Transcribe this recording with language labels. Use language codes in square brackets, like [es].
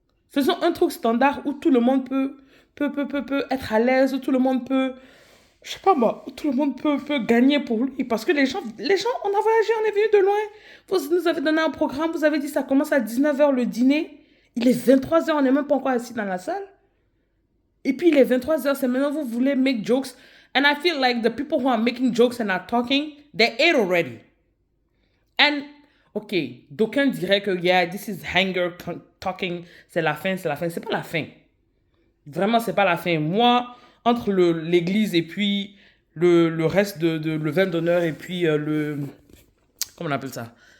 [fr] Faisons un truc standard où tout le monde peut être à l'aise, où tout le monde peut, je sais pas moi, où tout le monde peut gagner pour lui. Parce que les gens, on a voyagé, on est venu de loin. Vous nous avez donné un programme, vous avez dit ça commence à 19h le dîner. Il est 23h, on n'est même pas encore assis dans la salle. Et puis il est 23h, c'est maintenant vous voulez [en] make jokes. And I feel like the people who are making jokes and are talking, they ate already. [fr] And, ok, d'aucuns diraient que, yeah, [en] this is hanger talking, [fr] c'est la fin. C'est pas la fin. Vraiment, c'est pas la fin. Moi, entre l'église et puis le reste le vin d'honneur et puis comment on appelle ça?